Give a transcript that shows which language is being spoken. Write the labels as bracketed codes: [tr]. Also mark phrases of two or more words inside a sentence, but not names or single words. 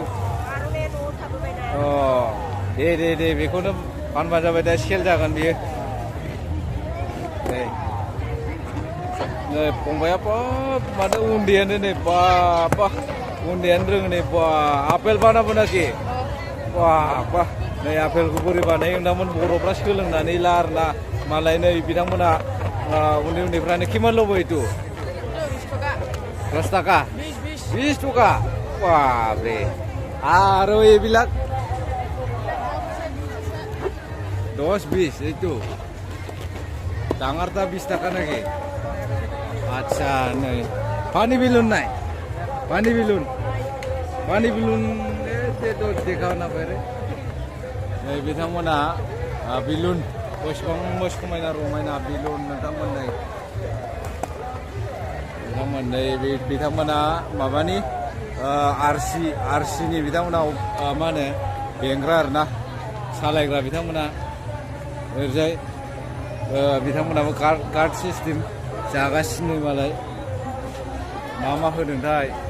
[brx] दे बेखौनो फानबा जाबाय दा सेल जागोन बियो नै फंबाया बाब माथो उन्दैयानो नै बाबा उन्दैयानो रोङो नै बा आपेल बानाबो नाखि बा नै आपेलखौ बोरै बानायो होनदोंमोन बर'फ्रा सोलोंनानै ला आरोना मालाय नै बिथांमोना उन्दैफ्रानो किमान लबो itu [as] 10 টাকা 20 টাকা বাপরে আরো এইবিলাক 10-20 এইটো ডাঙারটা 20 টাকা নাকি আচ্ছা नै পানি বেলুন নাই পানি বেলুন দেখাও [brx] ना बेरे नै बिथांमोना बेलुन बेसेबां समायना रमायना बेलुन बिथांमोन नै बिथांमोना माबानि आरसिनि बिथांमोना मा होनो बेंग्रा आरोना सालायग्रा बिथांमोना ओरैजाय बिथांमोनाबो कार्ड सिस्टेम जागासिनो मालाय मा होदोंथाय